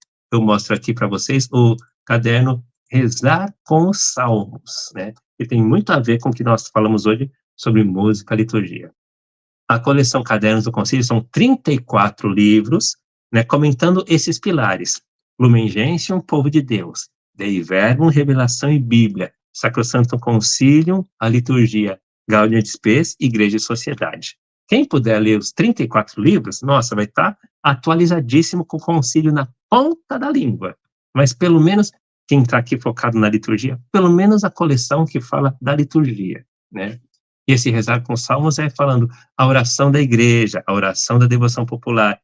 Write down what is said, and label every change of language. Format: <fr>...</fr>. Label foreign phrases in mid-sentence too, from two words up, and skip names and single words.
<pt>Eu mostro aqui para vocês o caderno Rezar com os Salmos, né? Que tem muito a ver com o que nós falamos hoje sobre música e liturgia. A coleção Cadernos do Concílio são 34 livros, né, comentando esses pilares. Lumen Gentium, Povo de Deus. Dei Verbum, Revelação e Bíblia. Sacrosanctum Concilium, a liturgia. Gaudium et Spes, Igreja e Sociedade. Quem puder ler os 34 livros, nossa, vai estar atualizadíssimo com o concílio na ponta da língua. Mas pelo menos, quem está aqui focado na liturgia, pelo menos a coleção que fala da liturgia, né? E esse Rezar com Salmos é falando a oração da igreja, a oração da devoção popular.</pt>